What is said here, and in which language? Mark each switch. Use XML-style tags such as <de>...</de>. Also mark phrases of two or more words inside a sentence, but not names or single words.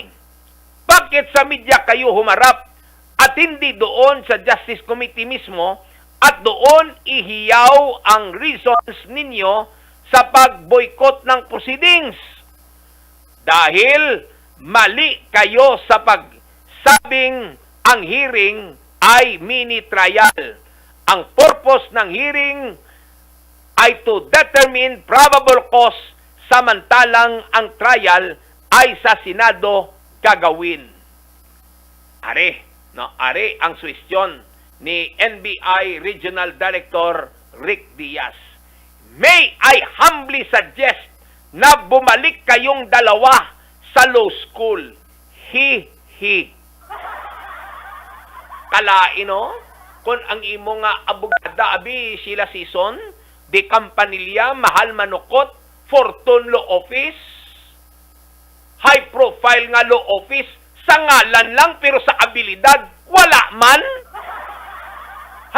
<tl>Bakit sa media kayo humarap at hindi doon sa Justice Committee mismo at doon ihiyaw ang reasons ninyo sa pag-boycott ng proceedings? Dahil mali kayo sa pagsabing ang hearing ay</tl> <en>mini trial.</en> <tl>Ang purpose ng hearing ay</tl> <en>to determine probable cause,</en> <tl>samantalang ang trial ay sa Senado gagawin. Are ang suwestyon ni NBI Regional Director Rick Diaz.</tl> <en>May I humbly suggest</en> <tl>na bumalik kayong dalawa sa</tl> <en>law school.</en> <hil>Kalain, kung ang imo nga abogada abi Sheila Sison, di kampanilya, mahal manukot, Fortune Law Office,</hil> <en>high profile</en> <hil>nga</hil> <en>law office,</en> <hil>sa ngalan lang pero sa abilidad wala man.</hil>